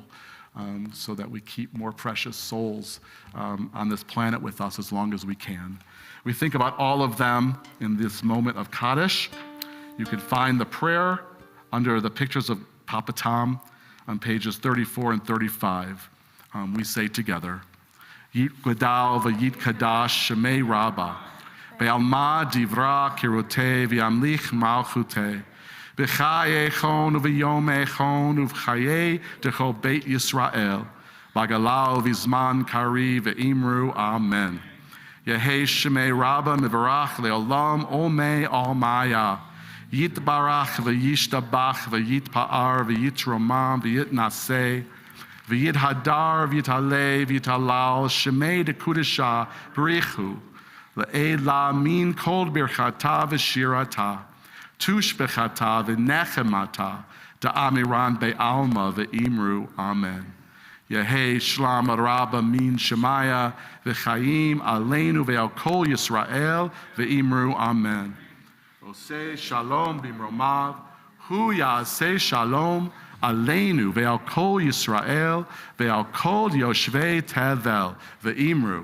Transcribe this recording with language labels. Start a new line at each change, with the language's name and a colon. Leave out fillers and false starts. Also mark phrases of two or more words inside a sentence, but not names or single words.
English: So that we keep more precious souls on this planet with us as long as we can. We think about all of them in this moment of Kaddish. You can find the prayer under the pictures of Papa Tom on pages 34 and 35. We say together,
Aramaic: יתגדל ויתקדש שמה רבא בעלמא די ברא כרעותה וימליך מלכותה בחייכון וביומיכון ובחיי דכל בית ישראל, בעגלא ובזמן קריב ואמרו אמן. יהא שמה רבא מברך לעלם ולעלמי עלמיא יתברך וישתבח ויתפאר ויתרומם ויתנשא ויתהדר ויתעלה ויתהלל שמה דקודשא בריך הוא. לעלא מן כל ברכתא ושירתא. תשבחתא ונחמתא. דאמירן בעלמא ואמרו אמן. יהא שלמא רבא מן שמיא וחיים עלינו ועל כל ישראל ואמרו.
Hebrew: אמן עושה שלום במרומיו. הוא יעשה שלום עלינו ועל כל ישראל ועל כל יושבי תבל ואמרו.